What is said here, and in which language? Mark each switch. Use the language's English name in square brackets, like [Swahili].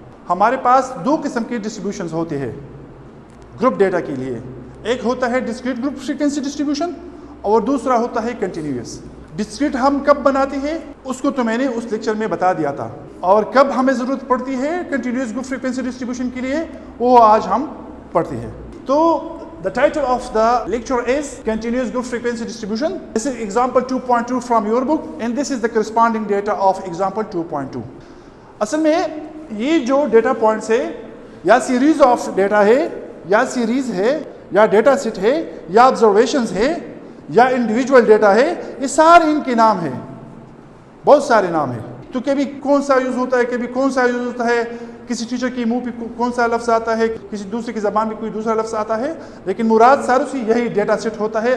[Urdu] ہمارے پاس دو قسم کے ڈسٹریبیوشنز ہوتے ہیں گروپ ڈیٹا کے لیے. ایک ہوتا ہے ڈسکریٹ گروپ فریکوینسی ڈسٹریبیوشن اور دوسرا ہوتا ہے کنٹینیوس. ڈسکریٹ ہم کب بناتے ہیں اس کو تو میں نے اس لیکچر میں بتا دیا تھا، اور کب ہمیں ضرورت پڑتی ہے کنٹینیوس گروپ فریکوینسی ڈسٹریبیوشن کے لیے وہ آج ہم پڑھتے ہیں. [English] تو the title of the lecture is continuous group frequency distribution. This is example 2.2 from your book and this is the corresponding data of example 2.2. [Urdu] اصل میں یہ جو ڈیٹا پوائنٹس ہے یا سیریز آف ڈیٹا ہے یا سیریز ہے یا ڈیٹا سیٹ ہے یا آبزرویشنز ہے یا انڈیویجول ڈیٹا ہے، یہ سارے ان کے نام ہیں، بہت سارے نام ہیں. تو کبھی کون سا یوز ہوتا ہے، کبھی کون سا یوز ہوتا ہے، کسی ٹیچر کی منہ پہ کون سا لفظ آتا ہے، کسی دوسرے کی زبان میں کوئی دوسرا لفظ آتا ہے، لیکن مراد ساروں سے یہی ڈیٹا سیٹ ہوتا ہے.